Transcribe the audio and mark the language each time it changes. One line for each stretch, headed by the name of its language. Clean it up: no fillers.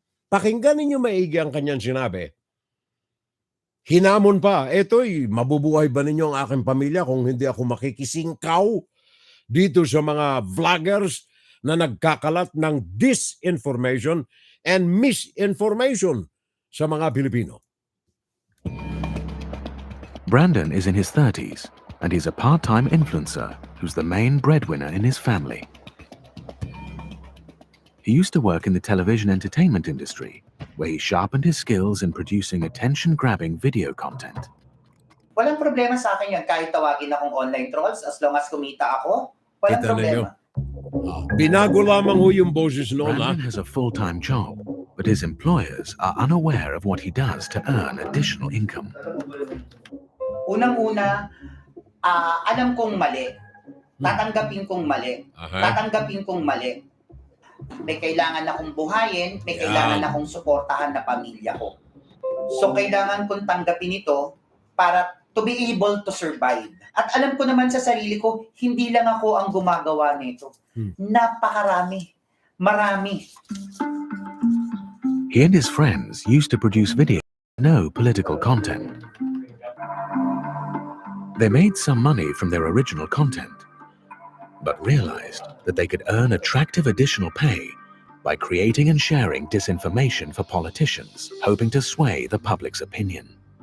Filipino: Pakinggan ninyo maigi ang kanyang sinabi. Hinamon pa, eto'y mabubuhay ba ninyo ang aking pamilya kung hindi ako makikisingkaw dito sa mga vloggers na nagkakalat ng
English: disinformation and misinformation
Filipino: sa mga Pilipino.
English: Brandon is in his 30s and he's a part-time influencer who's the main breadwinner in his family. He used to work in the television entertainment industry, where he sharpened his skills in producing attention-grabbing video content.
Filipino: Walang problema sa akin yan kahit tawagin akong
English: online trolls as long as
Filipino: kumita ako. Walang problema. Binago lamang ho yung boses noon.
English: Brandon has a full-time job, but his employers are unaware of what he does to earn additional income.
Filipino: Unang-una, alam kong mali. Tatanggapin kong mali. Tatanggapin kong mali. May kailangan akong buhayin, may kailangan akong suportahan na pamilya ko. So, kailangan kong tanggapin ito para
English: to be able to survive.
Filipino: At alam ko naman sa sarili ko, hindi lang ako ang gumagawa nito. Napakarami. Marami.
English: He and his friends used to produce videos with no political content. They made some money from their original content, but realized that they could earn attractive additional pay by creating and sharing disinformation for politicians, hoping to sway the public's opinion.